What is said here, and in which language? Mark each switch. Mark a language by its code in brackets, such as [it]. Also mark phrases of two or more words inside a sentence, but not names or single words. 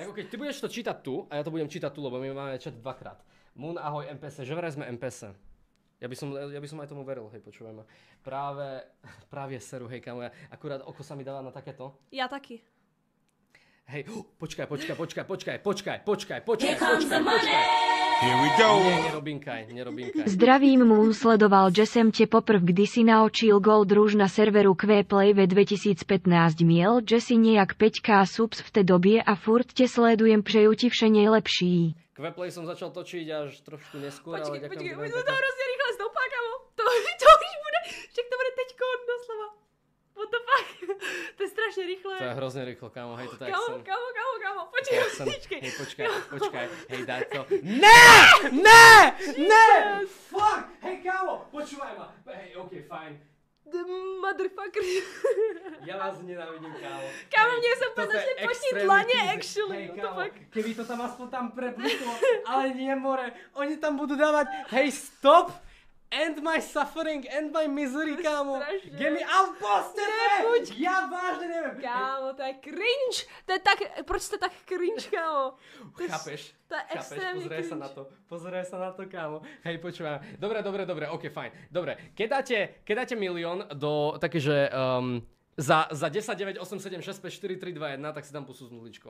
[sk] Tak okej, ty budeš to čítať tu a ja to budem čítať tu, lebo my máme chat dvakrát. Moon, ahoj, MPC, že vraj sme MPC. Ja by som aj tomu veril, hej, počúvaj ma. Práve seru, hej, kámo, akurát oko sa mi dáva na takéto. [cs] Já taky. [sk] Hej, počkaj. [en] Here we go. [sk] Nerobinkaj. [cs] Zdravím, Moon, sledoval, že jsem tě poprv kdysi naočil Gold Rouge na serveru Qplay ve 2015, měl, že si nějak 5k subs v té době a furt tě sledujem, přeju ti vše nejlepší. [sk] Qplay som začal točiť až trošku neskôr, ale ďakujem. [cs] Počkej, my to hrozně rychle stoupá, kámo. To už bude, však to bude teďko doslova. [en] What the fuck? [cs] To je strašně rychle. [sk] To je hrozně rychlo, kámo, hej, to tak [cs] Kámo, počkej. [sk] Počkej, hej, daj to. Ne! Fuck, hej, kámo, počúvaj ma. Hej, okej, fajn. [en] The motherfucker. [sk] Ja vás nenávidím, kámo. Kámo, mne sa úplne začne potiť dlane, actually. Hej, [en] What the [sk] kámo, [en] fuck? [sk] keby to tam aspoň tam prepustilo, ale nie, more. Oni tam budú dávať, hej, stop! [en] End my suffering, end my misery, [sk] kámo. Strašne. [en] Get me out, [sk] Nebuď. Ja vážne neviem. Kámo, to je cringe. To je tak, proč to tak cringe, kámo? Chápeš? To je extrémne cringe. Pozeraj sa na to, kámo. Hej, počúvaj. Dobre, ok, fajn. Dobre, keď dáte milión do také, že za 10, 9, 8, 7, 6, 5, 4, 3, 2, 1, tak si tam pusú s nuličkou.